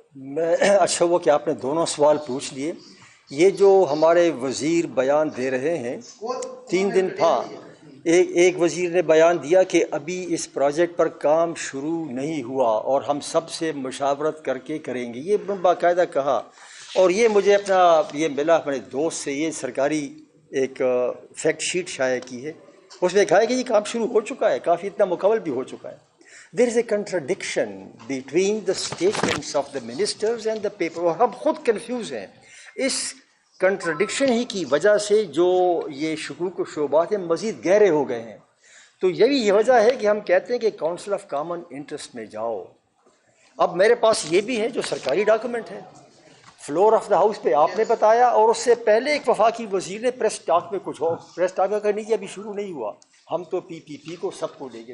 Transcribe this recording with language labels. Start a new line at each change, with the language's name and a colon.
Urdu: میں اچھا وہ کہ آپ نے دونوں سوال پوچھ لیے. یہ جو ہمارے وزیر بیان دے رہے ہیں 3 دن تھا، ایک وزیر نے بیان دیا کہ ابھی اس پروجیکٹ پر کام شروع نہیں ہوا اور ہم سب سے مشاورت کر کے کریں گے، یہ باقاعدہ کہا. اور یہ مجھے یہ ملا اپنے دوست سے، یہ سرکاری ایک فیکٹ شیٹ شائع کی ہے، اس میں کہا ہے کہ یہ کام شروع ہو چکا ہے، کافی اتنا مکمل بھی ہو چکا ہے.
English: There is a contradiction between the statements of the ministers and the paper.
Urdu: اور ہم خود کنفیوز ہیں. اس کنٹرڈکشن ہی کی وجہ سے جو یہ شکوک و شبہات ہیں مزید گہرے ہو گئے ہیں. تو یہی وجہ ہے کہ ہم کہتے ہیں کہ کاؤنسل آف کامن انٹرسٹ میں جاؤ. اب میرے پاس یہ بھی ہے جو سرکاری ڈاکومنٹ ہے، فلور آف دا ہاؤس پہ آپ نے بتایا، اور اس سے پہلے ایک وفاقی وزیر نے پریس ٹاک میں کچھ اور، پریس ٹاک کا نہیں کہ ابھی شروع نہیں ہوا، ہم تو PPP کو سب کو لیں گے.